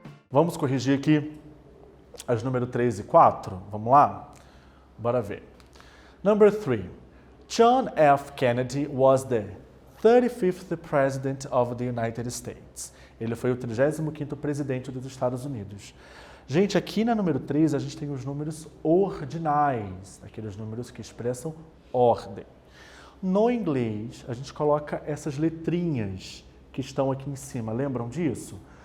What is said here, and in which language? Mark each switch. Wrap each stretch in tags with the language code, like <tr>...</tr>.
<pt>Vamos corrigir aqui as número 3 e 4? Vamos lá? Bora ver.</pt> <en>Number 3. John F. Kennedy was the 35th President of the United States.</en> <pt>Ele foi o 35º presidente dos Estados Unidos. Gente, aqui na número 3 a gente tem os números ordinais, aqueles números que expressam ordem. No inglês, a gente coloca essas letrinhas que estão aqui em cima. Lembram disso?</pt>